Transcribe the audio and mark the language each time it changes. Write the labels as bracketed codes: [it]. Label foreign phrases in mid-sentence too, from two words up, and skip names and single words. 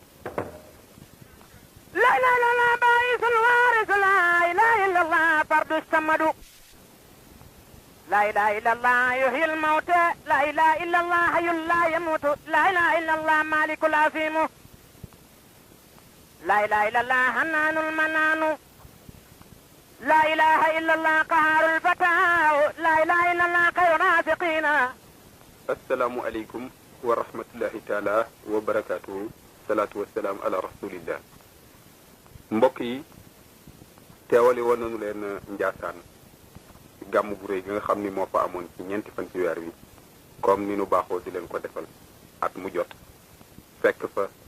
[ar] لا إله إلا الله باعث الوارث لا إله إلا الله فرد الصمد لا إله إلا الله يحيي الموتى لا إله إلا الله حي لا يموت لا إله إلا الله مالك العظيم لا إله إلا الله حنان المنان لا إله إلا الله قهار الفتاة لا إله إلا الله خير رازقين. السلام عليكم ورحمة الله تعالى وبركاته. الصلاة والسلام على رسول الله. [wo] mbokk yi teewali woon nañu leen Njaasaan gàmm bu réy gi nga xam ni moo fa amoon ci ñeenti fan ci weer wi comme ni nu baaxoo di leen ko defal at mu jot fekk fa